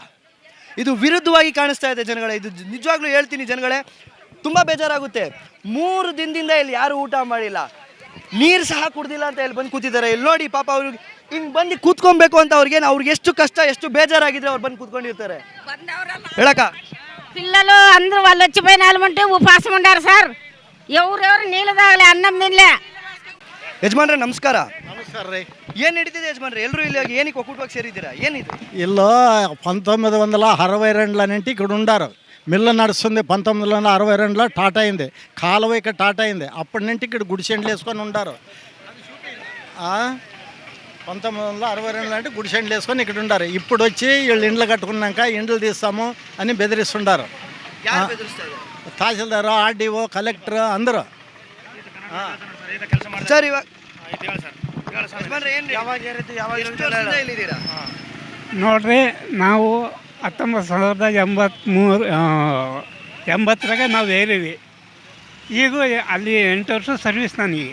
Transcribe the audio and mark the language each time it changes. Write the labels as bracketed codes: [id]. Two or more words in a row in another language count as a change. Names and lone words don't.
[kn] ಇದು ವಿರುದ್ಧವಾಗಿ ಕಾಣಿಸ್ತಾ ಇದೆ ಜನಗಳೇ. ಇದು ನಿಜವಾಗ್ಲೂ ಹೇಳ್ತೀನಿ ಜನಗಳೇ, ತುಂಬ ಬೇಜಾರಾಗುತ್ತೆ. 3 ದಿನದಿಂದ ಇಲ್ಲಿ ಯಾರು ಊಟ ಮಾಡಿಲ್ಲ, ನೀರು ಸಹ ಕುಡ್ದಿಲ್ಲ ಅಂತ ಇಲ್ಲಿ ಬಂದು ಕೂತಿದ್ದಾರೆ. ಇಲ್ಲಿ ನೋಡಿ ಪಾಪ, ಅವ್ರಿಗೆ ಹಿಂಗೆ ಬಂದು ಕೂತ್ಕೊಬೇಕು ಅಂತ ಅವ್ರಿಗೆ ಎಷ್ಟು ಕಷ್ಟ, ಎಷ್ಟು ಬೇಜಾರಾಗಿದ್ರೆ ಅವ್ರು ಬಂದು ಕೂತ್ಕೊಂಡಿರ್ತಾರೆ. ಹೇಳಕ್ಕ, [te] పిల్లలు అందరూ వాళ్ళు వచ్చిపోయిన వాళ్ళమంటే ఉపాసం ఉండారు సార్. ఎవరెవరు నీళ్ళు తాగలే, అన్నం తినలే. [kn] ಯಜಮಾನ್ರೆ ನಮಸ್ಕಾರ. ನಮಸ್ಕಾರ ರೀ. ಏನು ನಡೀತಿದೆ ಯಜಮಾನ್ರೆ? ಎಲ್ಲರೂ ಇಲ್ಲಿ ಏನಕ್ಕೆ ಒಕ್ಕೂಟವಾಗಿ ಸೇರಿದ್ದೀರಾ? ಏನಿದು? [te] ఇల్లు 1962 ఇక్కడ ఉండారు. మిల్లు నడుస్తుంది. 1962లో టాటా అయింది. కాలువ ఇక్కడ టాటా అయింది. అప్పటి నుండి ఇక్కడ గుడిసెండ్లు వేసుకొని ఉండారు. 1962 అంటే గుడిసెండ్లు వేసుకొని ఇక్కడ ఉండారు. ఇప్పుడు వచ్చి వీళ్ళు ఇండ్లు కట్టుకున్నాక ఇండ్లు తీస్తాము అని బెదిరిస్తుండారు. తహసీల్దారు, ఆర్డీఓ, కలెక్టర్ అందరూ. [kn] ಸರ್, ಇವಾಗ ನೋಡ್ರಿ, ನಾವು 1983 ನಾವು ಏರಿವಿ. ಈಗ ಅಲ್ಲಿ 8 ವರ್ಷ ಸರ್ವಿಸ್ ನನಗೆ.